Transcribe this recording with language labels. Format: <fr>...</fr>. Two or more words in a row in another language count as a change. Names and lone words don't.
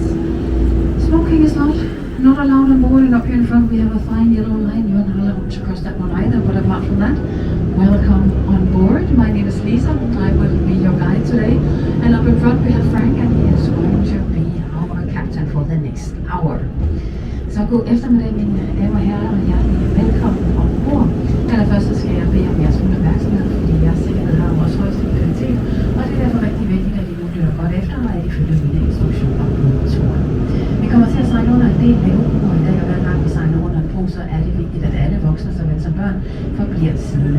<en>Smoking is not allowed on board, and up here in front we have a fine yellow line. You're not allowed to cross that one either, but apart from that, welcome on board. My name is Lisa. I will be your guide today. And up in front we have Frank, and he is going to be our captain for the next hour.</en> <da>Så god eftermiddag, mine damer og herrer, og hjertelig velkommen ombord. Allerførst så skal jeg bede om jeres fulde opmærksomhed, fordi jeres sikkerhed har vores højeste prioritet, og det er derfor rigtig vigtigt, at I nu lytter godt efter, og at I følger mine instruktioner på turen. Vi kommer til at sejle under en del vævebroer i dag, og hver gang vi sejler under en bro, så er det vigtigt, at alle voksne såvel som børn forbliver siddende.</da>